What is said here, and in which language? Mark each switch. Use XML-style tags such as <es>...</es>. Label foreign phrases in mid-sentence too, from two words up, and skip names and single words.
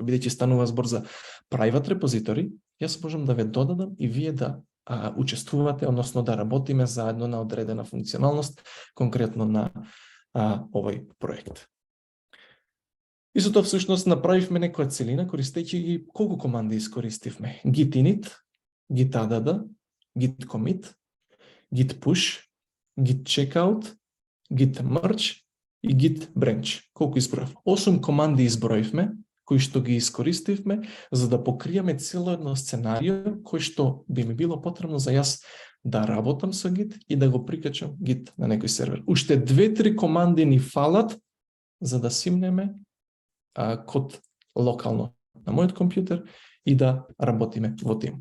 <mk>Бидејќи станува збор за private репозитори, јас можам да ве додадам и вие да учествувате, односно да работиме заедно на одредена функционалност, конкретно на овој проект. И со тоа всушност направивме некоја целина, користејќи ги колку команди искористивме.</mk> <en>Git init, git add, git commit, git push, git checkout, git merge и git branch.</en> <mk>Колку изброив? 8 команди изброивме, кои што ги искористивме за да покриеме цело едно сценарио кој што би ми било потребно за јас да работам со Git и да го прикачам Git на некој сервер. Уште 2-3 команди ни фалат за да симнеме код локално на мојот компјутер и да работиме во тим.</mk>